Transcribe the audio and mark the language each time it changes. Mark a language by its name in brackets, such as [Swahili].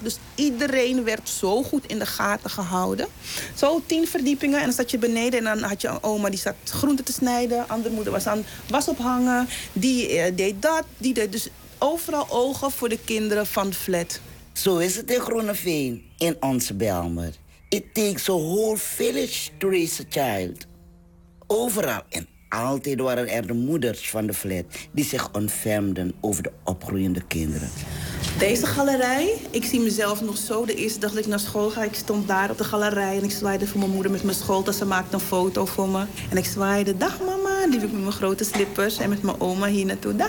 [Dutch] Dus iedereen werd zo goed in de gaten gehouden. Zo 10 verdiepingen en dan zat je beneden en dan had je een oma die zat groenten te snijden. Andere moeder was aan was ophangen. Die deed dat, die deed dus overal ogen voor de kinderen van de flat. Zo is het in Groeneveen, in onze Bijlmer. [English] It takes a whole village to raise a child. [Dutch] Overal en altijd waren er de moeders van de flat die zich ontfermden over de opgroeiende kinderen. Deze galerij, ik zie mezelf nog zo. De eerste dag dat ik naar school ga, ik stond daar op de galerij en ik zwaaide voor mijn moeder met mijn schooltas. Ze maakte een foto voor me. En ik zwaaide, dag mama, liep ik met mijn grote slippers en met mijn oma hier naartoe.